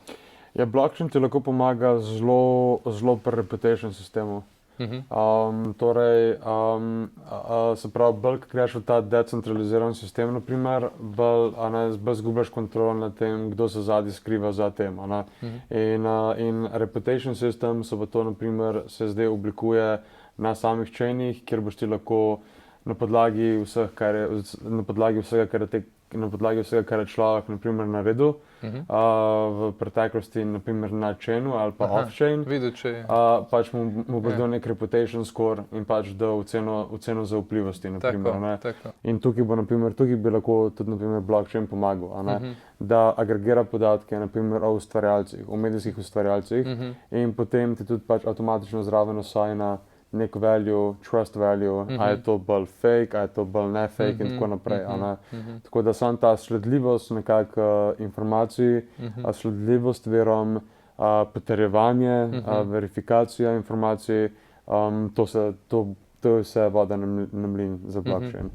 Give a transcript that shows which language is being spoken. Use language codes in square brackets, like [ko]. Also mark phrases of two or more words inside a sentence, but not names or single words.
[sl] Ja, blockchain ti lahko pomaga zelo pri reputation sistemu. Se pravi, bolj ko greš v ta decentraliziran sistem, naprimer, bolj zgubljaš kontrolo nad tem, kdo se zadnji skriva za tem. In [en] reputation system [sl] se zdaj oblikuje na samih chainih, kjer boš ti lahko na podlagi vsega, kar je na podlagi vsega, kar je človek naprimer naredil v preteklosti, naprimer na chainu ali pa off-chain, pač mu bo dal nek [en] reputation score [sl] in pač dal oceno zaupljivosti. In tukaj bi lahko tudi naprimer blockchain pomagal, da agregira podatke naprimer o ustvarjalcih, o medijskih ustvarjalcih in potem ti tudi pač avtomatično zraven osajna nek [en] value, trust value, [sl] a je to bolj fake, a je to bolj ne fake in tako naprej. Tako da sam ta sledljivost nekako informacij, sledljivost verom, potrjevanje, verifikacija informacij, to je vse voda na mlin za blockchain.